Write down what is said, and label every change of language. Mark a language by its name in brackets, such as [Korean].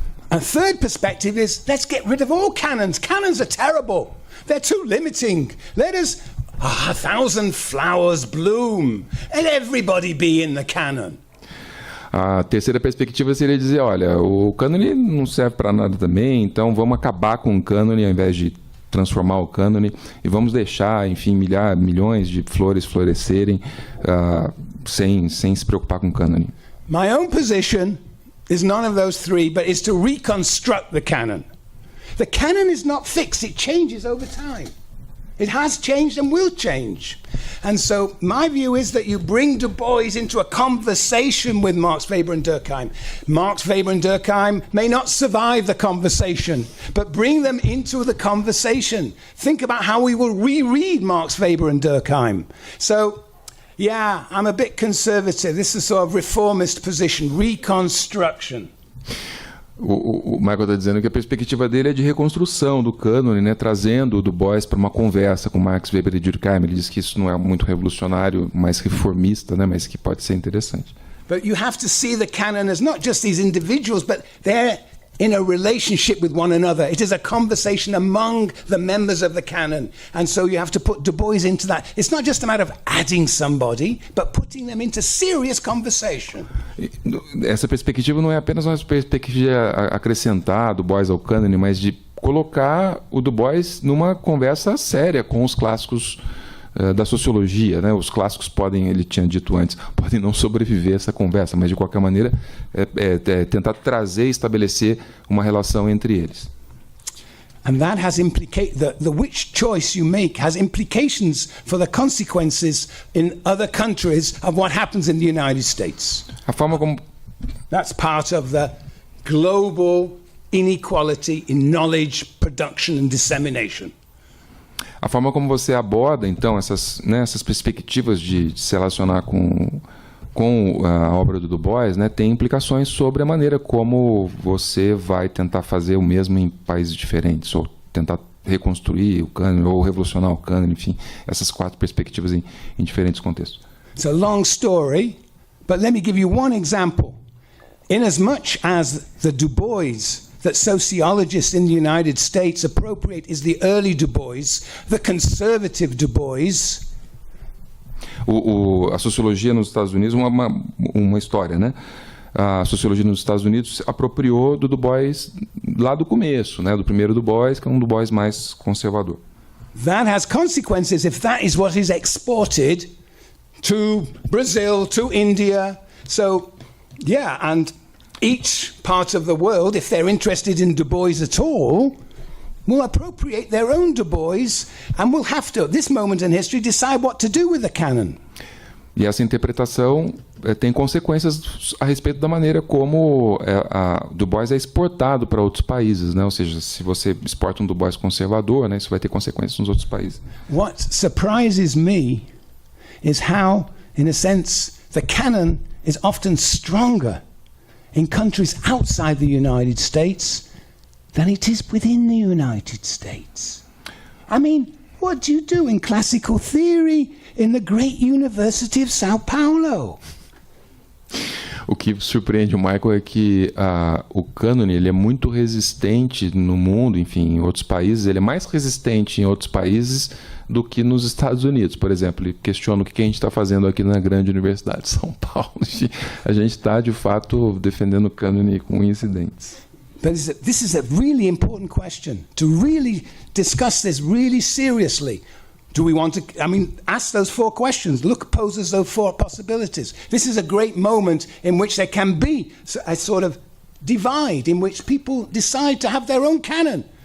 [English] A third perspective is, let's get rid of all canons. Canons are terrible. They're too limiting. Let us... 1,000 flowers bloom, and everybody be in the canon. [Portuguese] A terceira perspectiva seria dizer, olha, o cânone não serve para nada também, então vamos acabar com o cânone ao invés de transformar o cânone e vamos deixar, enfim, milhões de flores florescerem sem se preocupar com o cânone. [English] My own position is none of those three, but is to reconstruct the canon. The canon is not fixed, it changes over time. It has changed and will change. And so my view is that you bring Du Bois into a conversation with Marx, Weber and Durkheim. Marx, Weber and Durkheim may not survive the conversation, but bring them into the conversation. Think about how we will reread Marx, Weber and Durkheim. So, yeah, I'm a bit conservative. This is a sort of reformist position, reconstruction. [Portuguese] O Michael está dizendo que a perspectiva dele é de reconstrução do cânone, né, trazendo o Du Bois para uma conversa com Marx, Weber e Durkheim. Ele diz que isso não é muito revolucionário, mais reformista, né, mas que pode ser interessante. [English] But you have to see the canon as not just these individuals, but they're in a relationship with one another. It is a conversation among the members of the canon. And so you have to put Du Bois into that. It's not just a matter of adding somebody, but putting them into serious conversation. [Portuguese] Essa perspectiva não é apenas uma perspectiva de acrescentar Du Bois ao cânone, mas de colocar o Du Bois numa conversa séria com os clássicos da sociologia, né? Os clássicos podem, ele tinha dito antes, podem não sobreviver a essa conversa, mas de qualquer maneira tentar trazer e estabelecer uma relação entre eles. [English] And that has the which choice you make has implications for the consequences in other countries of what happens in the United States. [Portuguese] A forma como [English] That's part of the global inequality in knowledge production and dissemination. [Portuguese] A forma como você aborda, então, essas perspectivas de se relacionar com a obra do Du Bois, né, tem implicações sobre a maneira como você vai tentar fazer o mesmo em países diferentes, ou tentar reconstruir o cânone, ou revolucionar o cânone, enfim, essas quatro perspectivas em diferentes contextos. [English] It's a long story, but let me give you one example. Inasmuch as the Du Bois that sociologists in the United States appropriate is the early Du Bois, the conservative Du Bois. [Portuguese] A sociologia nos Estados Unidos, uma história, né? A sociologia nos Estados Unidos apropriou do Du Bois lá do começo, né? Do primeiro Du Bois, que é um Du Bois mais conservador. [English] That has consequences if that is what is exported to Brazil, to India. So, yeah, and each part of the world, if they're interested in Du Bois at all, will appropriate their own Du Bois and will have to, at this moment in history, decide what to do with the canon. [Portuguese] E essa interpretação tem consequências a respeito da maneira como Du Bois é exportado para outros países, né? Ou seja, se você exporta um Du Bois conservador, né, isso vai ter consequências nos outros países. [English] What surprises me is how, in a sense, the canon is often stronger in countries outside the United States than it is within the United States. I mean, what do you do in classical theory in the great University of Sao Paulo? [Portuguese] O que surpreende o Michael é que o cânone ele é muito resistente no mundo, enfim, em outros países. Ele é mais resistente em outros países do que nos Estados Unidos, por exemplo. Ele questiona o que a gente está fazendo aqui na grande Universidade de São Paulo. A gente está, de fato, defendendo o cânone com incidentes. [English] But this is a really important question, to really discuss this really seriously. Do we want to, ask those 4 questions. Look, poses those 4 possibilities. This is a great moment in which there can be a sort of divide, in which people decide to have their own canon.